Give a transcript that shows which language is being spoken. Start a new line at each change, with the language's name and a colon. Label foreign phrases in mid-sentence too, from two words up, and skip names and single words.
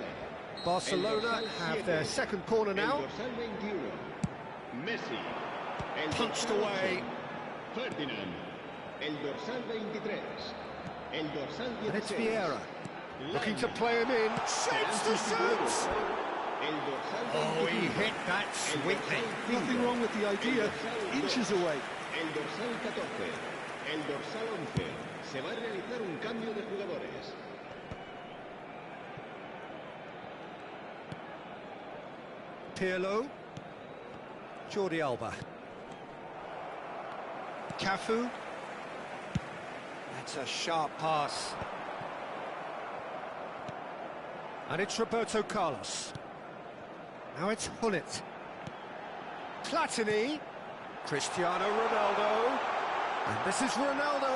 English: Barcelona have their second corner now.
Spanish: El dorsal 21. Messi. El
English: Punched
Spanish: dorsal
English: away.
Spanish: 8. Ferdinand. El dorsal 23. El dorsal 16.
English: And it's Vieira. Looking to play him in. Shapes the shoot!
Spanish: El dorsal 25.
English: Oh, he hit that sweetly. Nothing wrong with the idea. Inches away.
Spanish: El dorsal 14. El dorsal 11. Se va a realizar un cambio de jugadores. Pirlo. Jordi Alba. Cafu.
English: That's a sharp pass. And it's Roberto Carlos. Now it's Hullet. Platini. Cristiano Ronaldo. And this is Ronaldo.